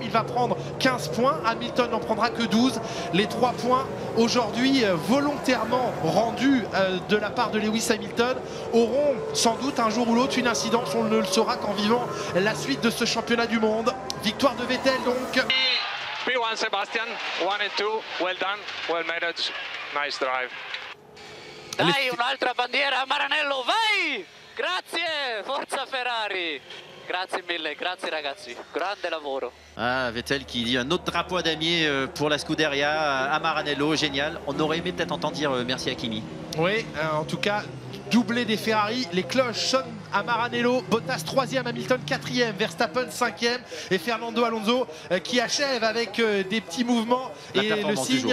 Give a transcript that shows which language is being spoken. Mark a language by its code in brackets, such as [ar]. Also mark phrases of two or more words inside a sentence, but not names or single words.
[fr] Il va prendre 15 points. Hamilton n'en prendra que 12. Les 3 points aujourd'hui volontairement rendus de la part de Lewis Hamilton auront sans doute un jour ou l'autre une incidence. On ne le saura qu'en vivant la suite de ce championnat du monde. Victoire de Vettel donc. [en] P1 Sebastian, 1 and 2, well done, well managed, nice drive. [it] Dai, un'altra bandiera a Maranello, vai! Grazie, forza Ferrari! Grazie mille, grazie ragazzi, grande lavoro. [fr] Ah, Vettel qui dit un autre drapeau à damier pour la Scuderia à Maranello, génial. On aurait aimé peut-être entendre dire merci à Kimi. Oui, en tout cas, doublé des Ferrari, les cloches sonnent à Maranello, Bottas 3e, Hamilton 4e, Verstappen 5e et Fernando Alonso qui achève avec des petits mouvements et le signe.